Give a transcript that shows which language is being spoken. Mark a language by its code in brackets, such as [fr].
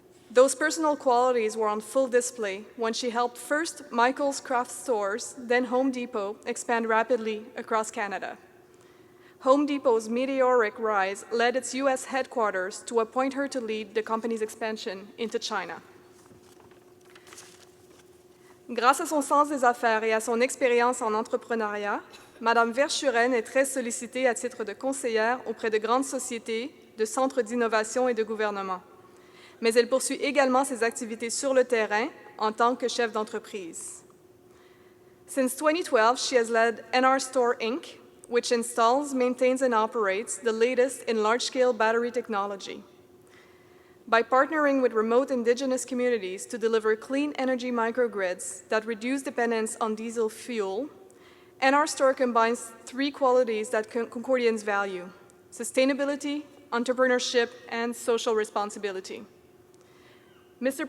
[en] Those personal qualities were on full display when she helped first Michael's Craft Stores, then Home Depot, expand rapidly across Canada. Home Depot's meteoric rise led its U.S. headquarters to appoint her to lead the company's expansion into China. [fr] Grâce à son sens des affaires et à son expérience en entrepreneuriat, Madame Verschuren est très sollicitée à titre de conseillère auprès de grandes sociétés, de centres d'innovation et de gouvernement. Mais elle poursuit également ses activités sur le terrain en tant que chef d'entreprise. [en] Since 2012, she has led NR Store Inc., which installs, maintains, and operates the latest in large-scale battery technology. By partnering with remote Indigenous communities to deliver clean energy microgrids that reduce dependence on diesel fuel, NR Store combines 3 qualities that Concordians value: sustainability, entrepreneurship, and social responsibility. Mr.